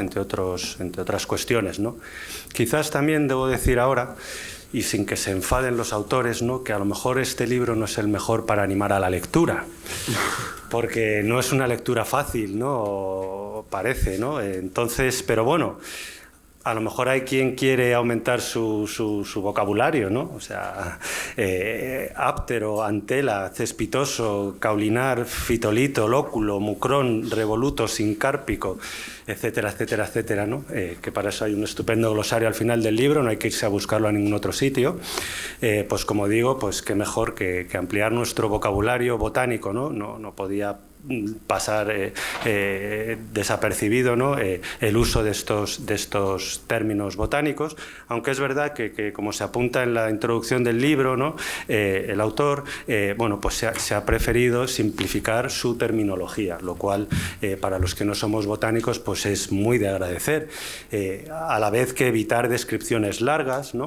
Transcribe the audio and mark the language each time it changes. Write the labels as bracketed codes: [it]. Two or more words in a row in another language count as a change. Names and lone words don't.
[es] entre otras cuestiones, ¿no? Quizás también debo decir ahora, y sin que se enfaden los autores, ¿no?, que a lo mejor este libro no es el mejor para animar a la lectura, porque no es una lectura fácil, ¿no? Parece, ¿no? Entonces, pero bueno, a lo mejor hay quien quiere aumentar su vocabulario, ¿no? O sea, áptero, antela, cespitoso, caulinar, fitolito, lóculo, mucrón, revoluto, sincárpico, etcétera, etcétera, etcétera, ¿no? Que para eso hay un estupendo glosario al final del libro, no hay que irse a buscarlo a ningún otro sitio. Pues como digo, pues qué mejor que ampliar nuestro vocabulario botánico, ¿no? No podía pasar desapercibido, ¿no?, el uso de estos términos botánicos, aunque es verdad que como se apunta en la introducción del libro, ¿no?, el autor bueno, pues se ha preferido simplificar su terminología, lo cual para los que no somos botánicos pues es muy de agradecer, a la vez que evitar descripciones largas, ¿no?